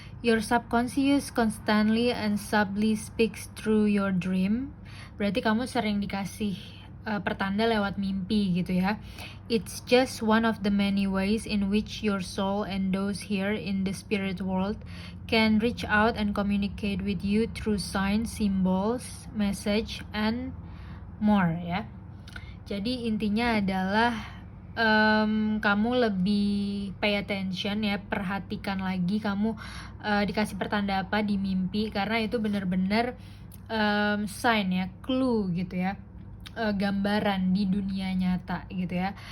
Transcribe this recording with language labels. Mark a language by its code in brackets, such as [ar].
[en] Your subconscious constantly and subtly speaks through your dream. [id] Berarti kamu sering dikasih pertanda lewat mimpi gitu ya. [en] It's just one of the many ways in which your soul and those here in the spirit world can reach out and communicate with you through signs, symbols, message, and more ya. [id] Jadi intinya adalah kamu lebih [en] pay attention [id] ya, perhatikan lagi kamu dikasih pertanda apa di mimpi, karena itu benar-benar sign ya, clue gitu ya, gambaran di dunia nyata gitu ya.